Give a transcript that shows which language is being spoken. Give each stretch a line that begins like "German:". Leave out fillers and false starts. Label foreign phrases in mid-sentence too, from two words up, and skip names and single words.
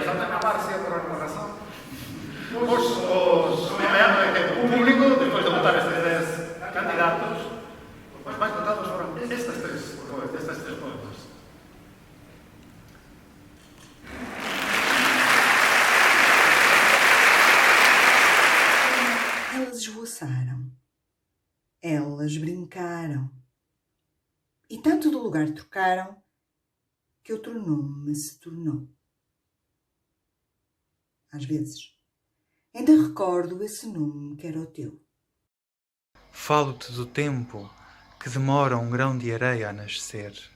Galician: Saltan a Márcia por alguma razón. Os nomeando é que o público, despois de votar estes 10 candidatos, os máis votados foron estas tres poemas.
Portuguese: Elas esvoaçaram, elas brincaram, e tanto do lugar trocaram, que outro nome se tornou. Às vezes, ainda recordo esse nome que era o teu. Falo-te do tempo que demora um grão de areia a nascer.